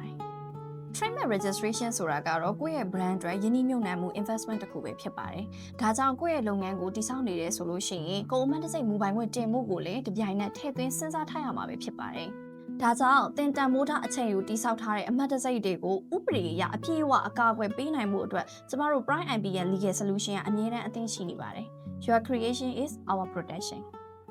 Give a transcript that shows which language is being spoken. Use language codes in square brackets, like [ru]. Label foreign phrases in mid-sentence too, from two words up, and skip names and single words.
[my] ပါတယ် [en] trademark registration [my] ဆိုတာကတော့ကိုယ့်ရဲ့ brand အတွက်ယင်းနှိမ့်မြုပ်နှံမှု investment တစ်ခုပဲဖြစ်ပါတယ်။ဒါကြောင့်ကိုယ့်ရဲ့လုပ်ငန်းကိုတည်ဆောက်နေတယ်ဆိုလို့ရှိရင်ကိုယ်အမှတ်တစိတ်မူပိုင်ခွင့်တင်မှုကိုလည်းတပြိုင်နက်ထည့်သွင်းစဉ်းစားထားရမှာပဲဖြစ်ပါတယ်။ဒါကြောင့်တင်တန်မိုးထားအချိန်ယူတည်ဆောက်ထားတဲ့အမှတ်တစိတ်တွေကိုဥပဒေအရအပြည့်အဝအကာအကွယ်ပေးနိုင်မှုအတွက်ကျမတို့ Brian BN Legal Solution ကအမြဲတမ်းအသင့်ရှိနေပါတယ်။ [en] Your creation is our protection